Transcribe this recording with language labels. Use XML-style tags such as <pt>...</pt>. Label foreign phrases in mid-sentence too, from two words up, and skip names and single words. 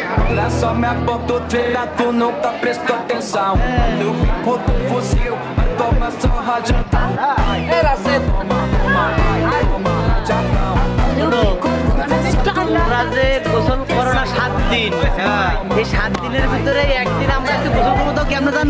<pt>Olha só minha bototeira, tu nunca prestou atenção. No bico do fuzil, vai tomar só rajada. Era cedo.</pt> <bn>তোমরা যে গোসল করো না 7 দিন, এই 7 দিনের ভিতরে একদিন আমরা একটু গোসল করবো তো কেমন জানো?</bn>